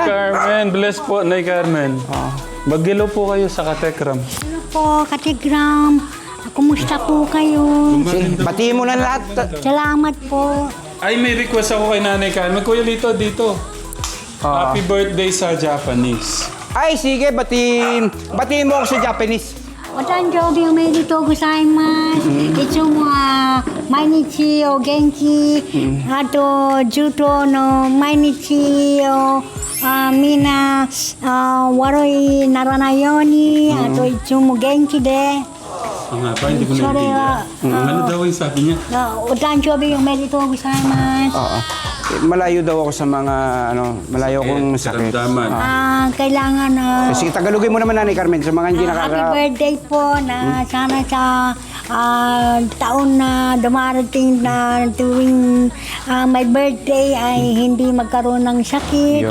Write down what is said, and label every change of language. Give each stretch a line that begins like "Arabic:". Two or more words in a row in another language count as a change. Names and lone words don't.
Filipino: Carmen, bless po, Nay Carmen. Magilo po kayo sa Katekram. Hello po, Katigram. Kumusta po kayo? Sige, batiin mo na lahat. Salamat po. Ay, may request ako kay Nanay Carmen. Kuya Lito, dito.
English: Happy birthday
Filipino: sa Japanese. Ay, sige, batiin mo ako sa Japanese.
Japanese: お誕生日おめでとうございます。いつも毎日お元気、あとずっと毎日みんな悪いならないように、あといつも元気で、
Filipino: Ang nga ba, hindi ko Sorry, naintindihan. Ano daw yung sabi niya?
Japanese: お誕生日おめでとうございます。
Filipino: Malayo daw ako sa mga, malayo akong sakit. Karamdaman. Kailangan Sige, Tagalogin mo naman, Nanay Carmen, sa mga hindi happy nakaka... birthday po na sana sa taon na dumarating na tuwing
English: my birthday
Filipino: ay hindi magkaroon ng sakit